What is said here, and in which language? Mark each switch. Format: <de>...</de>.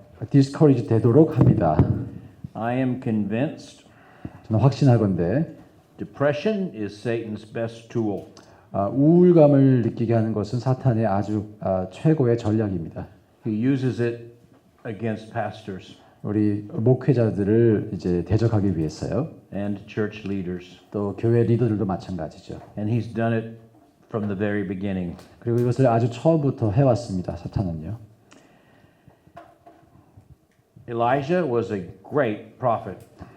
<ko>디스커리지 되도록 합니다.</ko> <en>I am convinced</en> <ko>저는 확신하건대</ko> <en>depression is Satan's best tool.</en> <ko>우울감을 느끼게 하는 것은 사탄의 아주 최고의 전략입니다.</ko> <en>He uses it against pastors</en> <ko>우리 목회자들을 이제 대적하기 위해서요.</ko> <en>and church leaders.</en> <ko>또 교회 리더들도 마찬가지죠.</ko> <en>And he's done it from the very beginning.</en> <ko>그리고 이것을 아주 처음부터 해왔습니다. 사탄은요.</ko> <en>Elijah was a great prophet.</en>